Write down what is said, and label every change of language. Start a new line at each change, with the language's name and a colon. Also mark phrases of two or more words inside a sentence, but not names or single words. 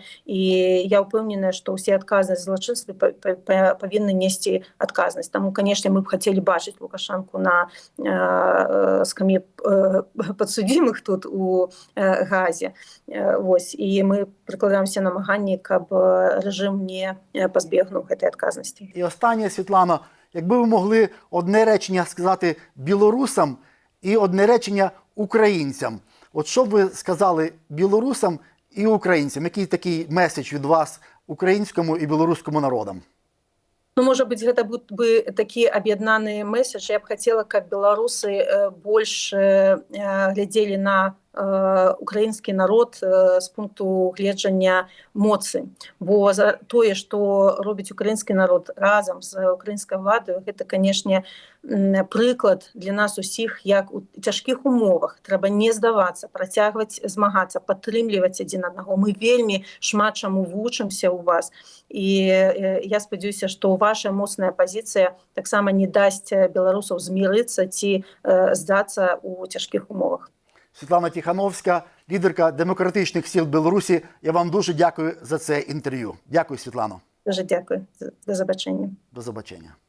Belarusian: І я ўпэўненая, што ўсе адказнасць злачынствы павінны несці адказнасць. Таму, канешне, мы б хацелі бачыць Лукашэнку на скам'і падсудзімых тут у Гаазе. І мы прыкладаем усе намаганні, каб рэжым не пазбегнуў гэтай адказнасці.
Ukrainian: І останнє, Світлано, якби ви могли одне речення сказати білорусам і одне речення українцям. От що б ви сказали білорусам і українцям? Який такий меседж від вас українському і білоруському народам?
Russian: Ну, может быть, гэта будут бы такие
Belarusian: аб'яднаныя месседжы. Я б хотела, каб беларусы больше глядзелі на украінскі народ з пункту гледжання моцы. Бо за тое, што робіць украінскі народ разам з украінскай уладай, гэта, канешне, прыклад для нас усіх, як у цяжкіх умовах трэба не здавацца, працягваць змагацца, падтрымліваць адзін аднаго. Мы вельмі шмат чаму вучымся ў вас. І я спадзяюся, што ваша моцная пазіцыя таксама не дасць беларусаў змірыцца ці здацца ў цяжкіх умовах.
Ukrainian: Світлана Тихановська, лідерка демократичних сил Білорусі. Я вам дуже дякую за це інтерв'ю. Дякую, Світлано. Дуже дякую. До побачення. До побачення.